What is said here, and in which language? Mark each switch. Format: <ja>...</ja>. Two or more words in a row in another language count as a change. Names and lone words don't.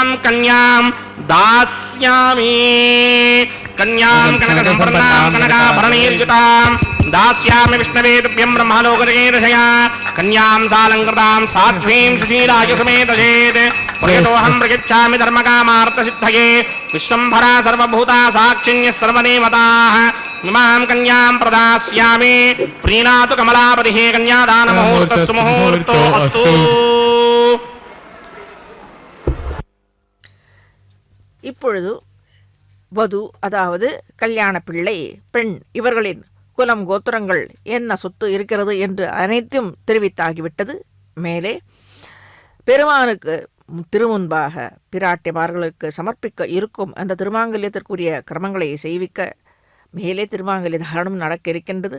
<sa>कन्यां दास्यामि कन्यां कनकसम्पन्नां कनकाभरणैर्युतां दास्यामि विष्णवे तुभ्यं ब्रह्मलोकजगेर्षया कन्यां सालङ्कृतां साध्वीं सुशीलाय समेतचेत् प्रयतोऽहं प्रयच्छामि धर्मकामार्थसिद्धये विश्वम्भरा सर्वभूता साक्षिण्यः सर्वदेवताः इमां कन्यां प्रदास्यामि प्रीणातु कमलापतिः कन्यादानमुहूर्तः सुमुहूर्तो अस्तु</sa> <ta>இப்பொழுது வது அதாவது கல்யாண பிள்ளை பெண் இவர்களின் குலம் கோத்திரங்கள் என்ன சொத்து இருக்கிறது என்று அனைத்தும் தெரிவித்தாகிவிட்டது. மேலே பெருமானுக்கு திருமுன்பாக பிராட்டிமார்களுக்கு சமர்ப்பிக்க இருக்கும் அந்த திருமாங்கல்யத்திற்குரிய கிரமங்களை செய்விக்க மேலே திருமாங்கல்ய தாரணம் நடக்க இருக்கின்றது.</ta>